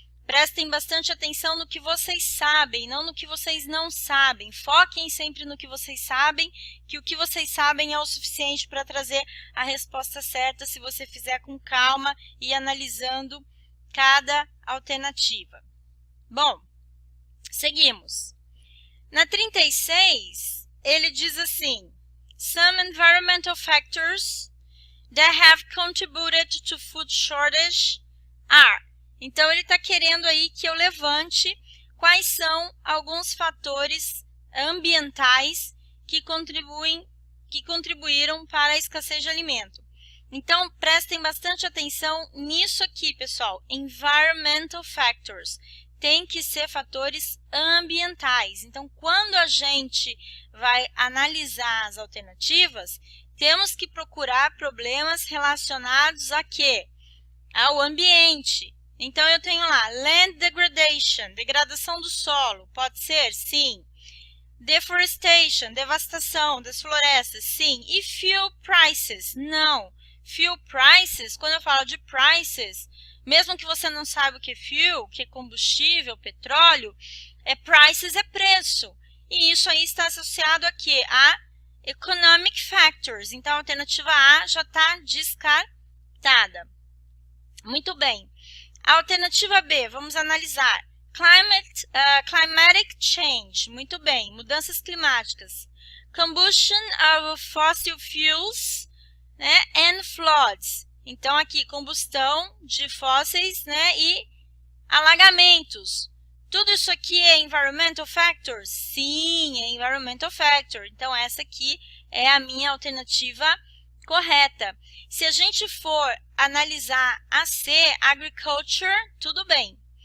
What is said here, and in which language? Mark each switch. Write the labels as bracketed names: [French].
[Portuguese] Prestem bastante atenção no que vocês sabem, não no que vocês não sabem. Foquem sempre no que vocês sabem, que o que vocês sabem é o suficiente para trazer a resposta certa se você fizer com calma e analisando cada alternativa. Bom, seguimos. Na 36, ele diz assim, [English] Some environmental factors that have contributed to food shortage are. [Portuguese] Então, ele está querendo aí que eu levante quais são alguns fatores ambientais que contribuíram para a escassez de alimento. Então, prestem bastante atenção nisso aqui, pessoal. [English] Environmental factors. [Portuguese] Tem que ser fatores ambientais. Então, quando a gente vai analisar as alternativas, temos que procurar problemas relacionados a quê? Ao ambiente. Então, eu tenho lá, land degradation, degradação do solo, pode ser? Sim. Deforestation, devastação das florestas, sim. E fuel prices? Não. Fuel prices, quando eu falo de prices, mesmo que você não saiba o que é fuel, que é combustível, petróleo, prices é preço. E isso aí está associado a quê? A economic factors. Então, a alternativa A já está descartada. Muito bem. A alternativa B, vamos analisar. [English] Climatic change. [Portuguese] Muito bem. Mudanças climáticas. [English] Combustion of fossil fuels, né, and floods. [Portuguese] Então, aqui, combustão de fósseis, né, e alagamentos. Tudo isso aqui é environmental factors? Sim, é environmental factor. Então, essa aqui é a minha alternativa correta. Se a gente for analisar a C, agriculture, tudo bem.